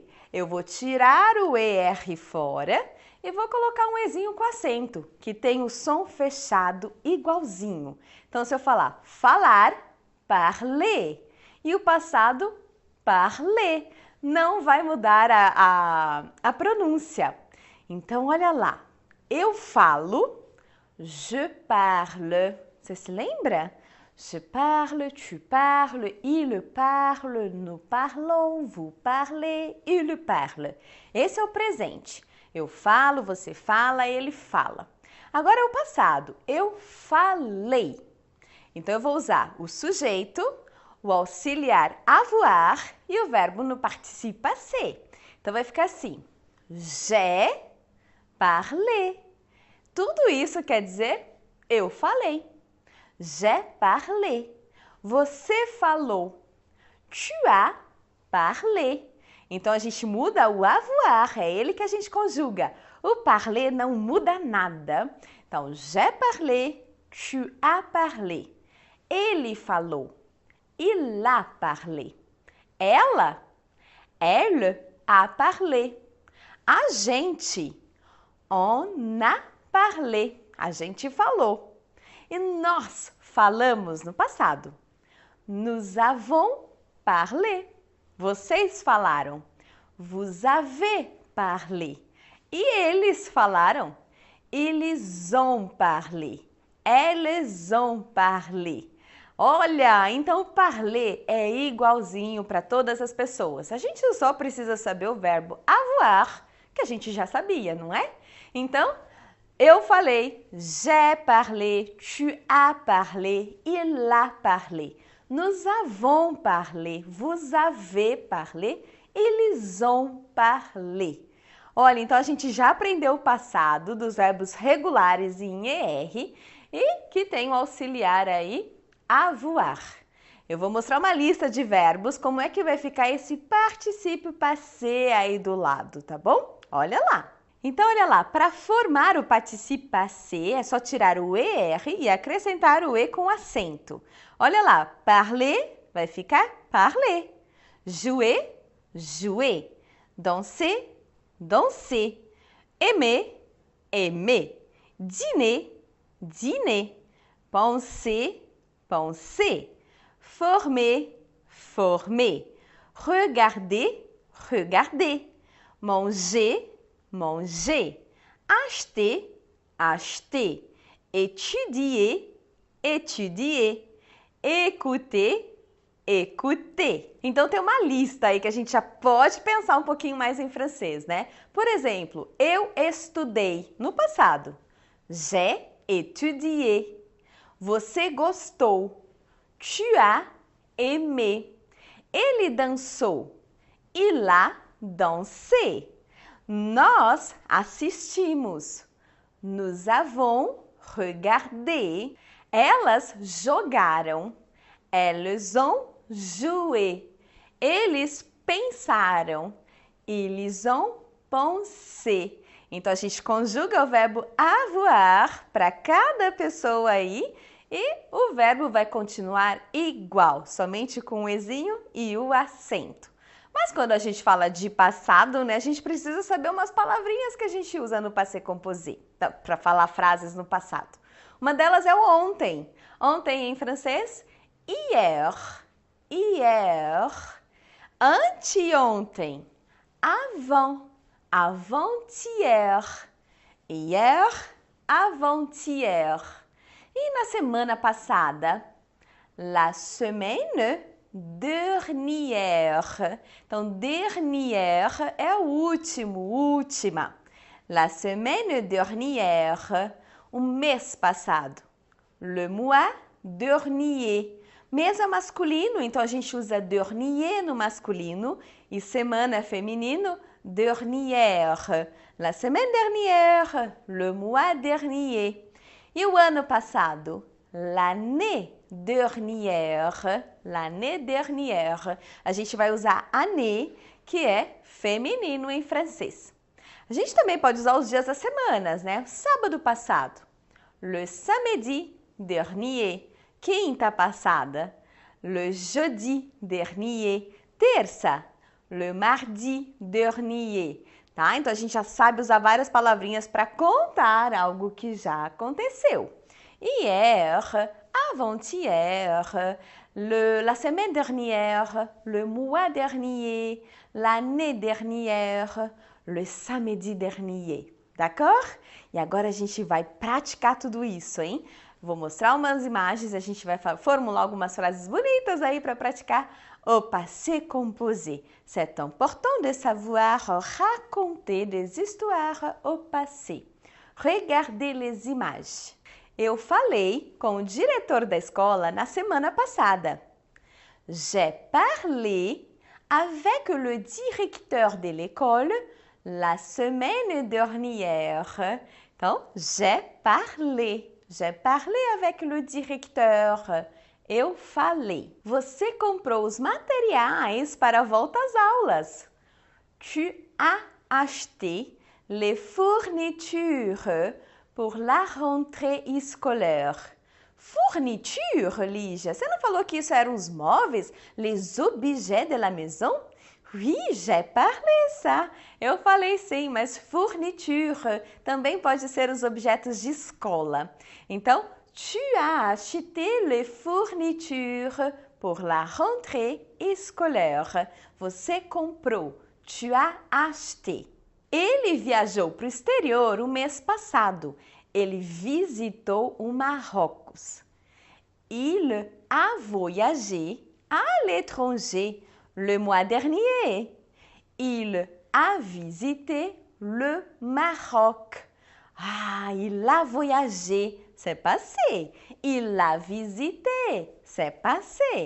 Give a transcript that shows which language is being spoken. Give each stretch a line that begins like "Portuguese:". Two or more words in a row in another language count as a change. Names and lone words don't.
Portuguese: Eu vou tirar o ER fora e vou colocar um Ezinho com acento, que tem o som fechado igualzinho. Então, se eu falar falar, parler, e o passado, parler, não vai mudar a pronúncia. Então, olha lá, eu falo,
French: je parle,
Portuguese: você se lembra?
French: Je parle, tu parles, il parle, nous parlons, vous parlez, il parle.
Portuguese: Esse é o presente. Eu falo, você fala, ele fala. Agora é o passado. Eu falei. Então eu vou usar o sujeito, o auxiliar avoir e o verbo no
French: participe passé.
Portuguese: Então vai ficar assim:
French: j'ai parlé.
Portuguese: Tudo isso quer dizer eu falei.
French: J'ai parlé.
Portuguese: Você falou.
French: Tu as parlé.
Portuguese: Então a gente muda o avoir, é ele que a gente conjuga. O parler não muda nada. Então,
French: j'ai parlé, tu as parlé.
Portuguese: Ele falou.
French: Il a parlé. Ela, elle a parlé.
Portuguese: A gente,
French: on a parlé.
Portuguese: A gente falou. E nós falamos no passado.
French: Nous avons parlé.
Portuguese: Vocês falaram.
French: Vous avez parlé.
Portuguese: E eles falaram.
French: Ils ont parlé. Elles ont parlé.
Portuguese: Olha, então parler é igualzinho para todas as pessoas. A gente só precisa saber o verbo avoir, que a gente já sabia, não é? Então, eu falei,
French: j'ai parlé, tu as parlé, il a parlé. Nous avons parlé, vous avez parlé, Ils ont parlé.
Portuguese: Olha, então a gente já aprendeu o passado dos verbos regulares em ER e que tem o auxiliar aí, avoir. Eu vou mostrar uma lista de verbos, como é que vai ficar esse particípio passé aí do lado, tá bom? Olha lá. Então, olha lá, para formar o particípio passé é só tirar o ER e acrescentar o E com acento. Olha lá, parler vai ficar parler, jouer,
French: jouer, danser, danser, aimer, aimer, dîner, dîner, penser, penser, former, former, regarder, regarder, manger, manger, acheter, acheter, étudier, étudier, écouter, écouter.
Portuguese: Então tem uma lista aí que a gente já pode pensar um pouquinho mais em francês, né? Por exemplo, eu estudei no passado.
French: J'ai étudié.
Portuguese: Você gostou.
French: Tu as aimé.
Portuguese: Ele dançou.
French: Il a dansé.
Portuguese: Nós assistimos.
French: Nous avons regardé.
Portuguese: Elas jogaram.
French: Elles ont joué.
Portuguese: Eles pensaram.
French: Ils ont pensé.
Portuguese: Então a gente conjuga o verbo avoir para cada pessoa aí e o verbo vai continuar igual, somente com o ezinho e o acento. Mas quando a gente fala de passado, né, a gente precisa saber umas palavrinhas que a gente usa no
French: passé composé,
Portuguese: para falar frases no passado. Uma delas é o ontem. Ontem em francês,
French: hier. Hier. Anteontem, avant. Avant-hier. Hier, avant-hier.
Portuguese: E na semana passada,
French: la semaine dernière.
Portuguese: Então, dernière é o último, última.
French: La semaine dernière,
Portuguese: o mês passado.
French: Le mois dernier.
Portuguese: Mês é masculino, então a gente usa dernier no masculino e semana é feminino,
French: dernière. La semaine dernière, le mois dernier.
Portuguese: E o ano passado?
French: L'année dernière. L'année dernière.
Portuguese: A gente vai usar année, que é feminino em francês. A gente também pode usar os dias das semanas, né? Sábado passado.
French: Le samedi dernier.
Portuguese: Quinta passada.
French: Le jeudi dernier. Terça. Le mardi dernier.
Portuguese: Tá? Então a gente já sabe usar várias palavrinhas para contar algo que já aconteceu.
French: Hier, avant-hier, la semaine dernière, le mois dernier, l'année dernière, le samedi dernier. D'accord?
Portuguese: E agora a gente vai praticar tudo isso, hein? Vou mostrar umas imagens, a gente vai formular algumas frases bonitas aí para praticar
French: au passé composé. C'est important de savoir raconter des histoires au passé. Regardez les images.
Portuguese: Eu falei com o diretor da escola na semana passada.
French: J'ai parlé avec le directeur de l'école la semaine dernière. Então, j'ai parlé. J'ai parlé avec le directeur.
Portuguese: Eu falei. Você comprou os materiais para a volta às aulas.
French: Tu as acheté les fournitures pour la rentrée scolaire. Fourniture, Lígia?
Portuguese: Você não falou que isso eram os móveis?
French: Les objets de la maison? Oui, j'ai parlé ça.
Portuguese: Eu falei sim, mas fourniture também pode ser os objetos de escola. Então,
French: tu as acheté les fournitures pour la rentrée scolaire.
Portuguese: Você comprou.
French: Tu as acheté.
Portuguese: Ele viajou para o exterior o mês passado. Ele visitou o Marrocos.
French: Il a voyagé à l'étranger le mois dernier. Il a visité le Maroc. Ah, il a voyagé, c'est passé. Il a visité, c'est passé.